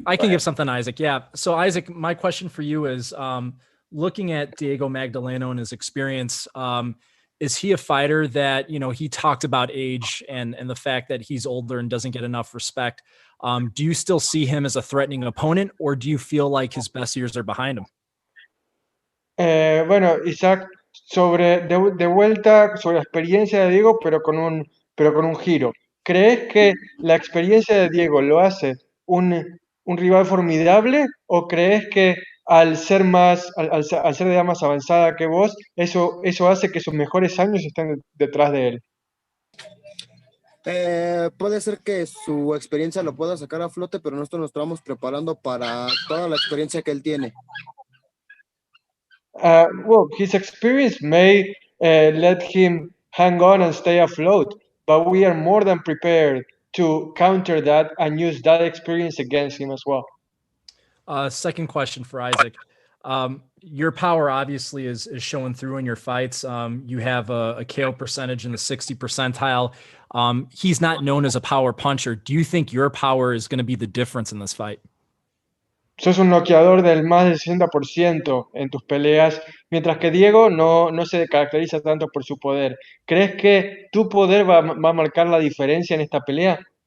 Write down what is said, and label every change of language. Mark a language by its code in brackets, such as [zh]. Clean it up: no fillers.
[en] I can give something to Isaac. Yeah. So Isaac, my question for you is, looking at Diego Magdaleno and his experience, is he a fighter that, you know, he talked about age and the fact that he's older and doesn't get enough respect. Do you still see him as a threatening opponent, or do you feel like his best years are behind him? [es] Bueno, Isaac, de vuelta sobre la experiencia de Diego, pero con un giro. ¿Crees que la experiencia de Diego lo hace un rival formidable, o crees que al ser de edad más avanzada que vos, eso hace que sus mejores años estén detrás de él? Puede ser que su experiencia lo pueda sacar a flote, pero nosotros nos estamos preparando para toda la experiencia que él tiene. [en] Well, his experience may let him hang on and stay afloat, but we are more than prepared to counter that and use that experience against him as well. Second question for Isaac. Your power obviously is showing through in your fights. You have a KO percentage in the 60 percentile. He's not known as a power puncher. Do you think your power is going to be the difference in this fight? [es] Sos un noqueador del más del 60% en tus peleas, mientras que Diego no se caracteriza tanto por su poder. ¿Crees que tu poder va a marcar la diferencia en esta pelea?